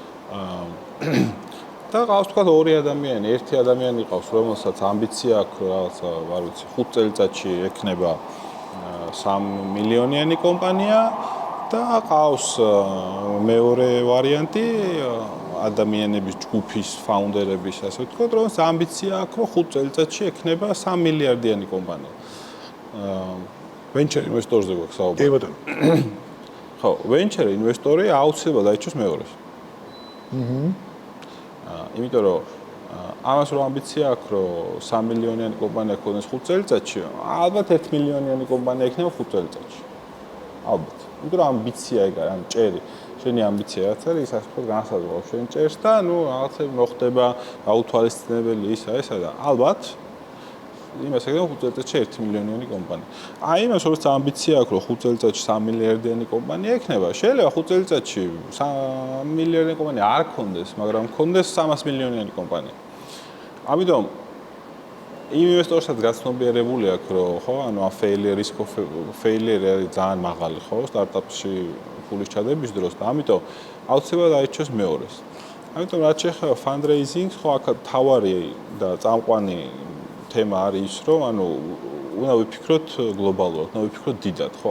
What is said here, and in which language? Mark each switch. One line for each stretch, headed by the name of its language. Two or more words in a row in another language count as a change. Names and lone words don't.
Georgian: და ყავს თქვა ორი ადამიანი, ერთი ადამიანი ყავს, რომელსაც ამბიცია აქვს, რაღაცა, არ ვიცი, 5 წელიწადში ექნება 3 მილიონიანი კომპანია და ყავს მეორე ვარიანტი ადამიანების ჯგუფის ფაუნდერების, ასე ვთქვათ, რომელსაც ამბიცია აქვს, რომ 5 წელიწადში ექნება 3 მილიარდიანი კომპანია.
English: venture investor-
Georgian: ზე გვაქვს საუბარი. კი ბატონო. ხო,
English: venture investor-
Georgian: ი აუცილებლად დაიჭირს მეორეს. იმიტომ რომ ამას რომ ამბიცია აქვს, რომ 3 მილიონიანი კომპანია ქონდეს 5 წელიწადში, ალბათ 1 მილიონიანი კომპანია იქნება 5 წელიწადში. ალბათ. იმიტომ რომ ამბიცია ეგ არის, ან ჭერი. შენი ამბიცია რაც არის, ის ასე ვთქვათ, განსაზღვრავს შენ ჭერს და რაღაცები მოხდება, გაუთვალისწინებელი ისა და ალბათ იმას ეგრევე 5 წელიწადში 1 მილიონიანი კომპანია. აი იმას როგორც ამბიცია აქვს, რომ 5 წელიწადში 3 მილიარდიანი კომპანია ექნება, შეიძლება 5 წელიწადში 3 მილიარდიანი კომპანია არ ქონდეს, მაგრამ ქონდეს 300 მილიონიანი კომპანია. ამიტომ იმ ინვესტორსაც გაცნობიერებული აქვს, რომ ხო,
English: risk of failure
Georgian: არის ძალიან მაღალი, ხო, სტარტაპში ფულის ჩადების დროს და ამიტომ აუცილებლად აირჩიოს მეორეს. ამიტომ რაც შეეხება fundraising-ს, ხო, აქ თავარი და წამყვანი თემა არის ის, რომ უნდა ვიფიქროთ გლობალურად, უნდა ვიფიქროთ დიდად, ხო?